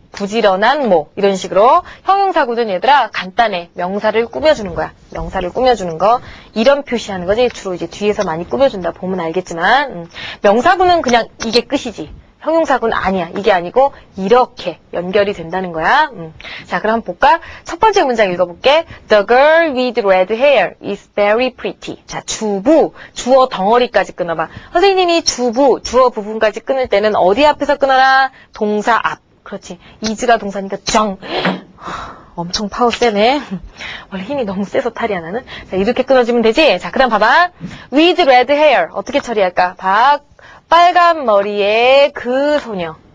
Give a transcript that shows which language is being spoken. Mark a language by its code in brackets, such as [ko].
[ko] 부지런한 뭐 이런 식으로 형용사구는 얘들아 간단해. 명사를 꾸며주는 거야. 명사를 꾸며주는 거. 이런 표시하는 거지. 주로 이제 뒤에서 많이 꾸며준다 보면 알겠지만 명사구는 그냥 이게 끝이지. 형용사구는 아니야. 이게 아니고 이렇게 연결이 된다는 거야. 자, 그럼 한번 볼까? 첫 번째 문장 읽어볼게. [en] The girl with red hair is very pretty. [ko] 자, 주부, 주어 덩어리까지 끊어봐. 선생님이 주부, 주어 부분까지 끊을 때는 어디 앞에서 끊어라? 동사 앞. 그렇지. is가 동사니까 정. 엄청 파워 세네. 원래 힘이 너무 세서 탈이야, 나는. 자, 이렇게 끊어주면 되지? 자, 그 다음 봐봐. [en] with red hair. [ko] 어떻게 처리할까? 빨간 머리의 그 소녀.